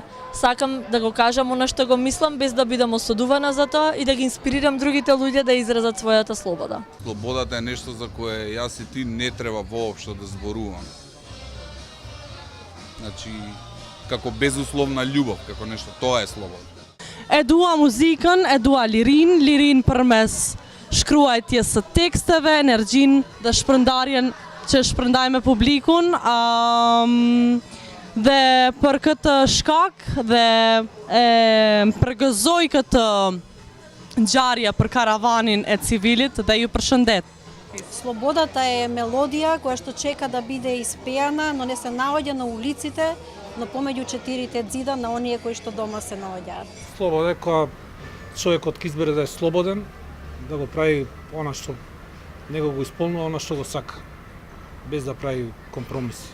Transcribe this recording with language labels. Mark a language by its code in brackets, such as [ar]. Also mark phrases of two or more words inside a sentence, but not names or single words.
[mk] Сакам да го кажам она што го мислам без да бидам осудувана за тоа и да ги инспирирам другите луѓе да изразат својата слобода. Слободата е нешто за кое јас и ти не треба воопшто да зборувам. Значи, како безусловна љубов, како нешто, тоа е слобода. [sq] E dua muzikën, e dua lirin përmes shkruajtjes së teksteve, energjinë dhe shpërndarjen që shpërndaj me publikun, dhe për këtë shkak dhe përgëzoj këtë ngjarje për karavanin e civilit dhe ju përshëndet. [mk] Слободата е мелодија која што чека да биде испеана, но не се наоѓа на улиците, но помеѓу четирите ѕида на оние кои што дома се наоѓаат. Слобода е кога човекот ќе избере да е слободен, да го прави она што него го исполнува, она што го сака, без да прави компромиси.